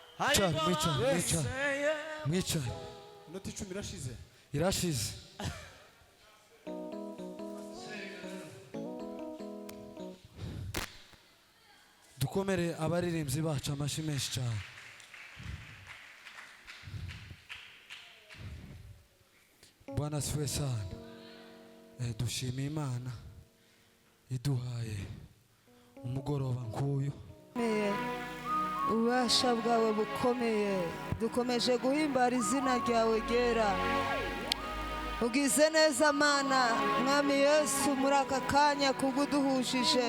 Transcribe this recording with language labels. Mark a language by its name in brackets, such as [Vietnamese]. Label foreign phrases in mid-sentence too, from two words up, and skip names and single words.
[Kinyarwanda] Mwicare. Inoti 10 irashize. Irashize. Dukomere abaririmbyi bacu amashyi menshi cyane. [Swahili] Bwana asifiwe sana. [Kinyarwanda] Dushimiye Imana iduhaye umugoroba nk'uyu. Ububasha bwawe bukomeye, dukomeje guhimbara izina ryawe ryera. Ugize neza Mana, Mwami Yesu, muri aka kanya kuguduhujije.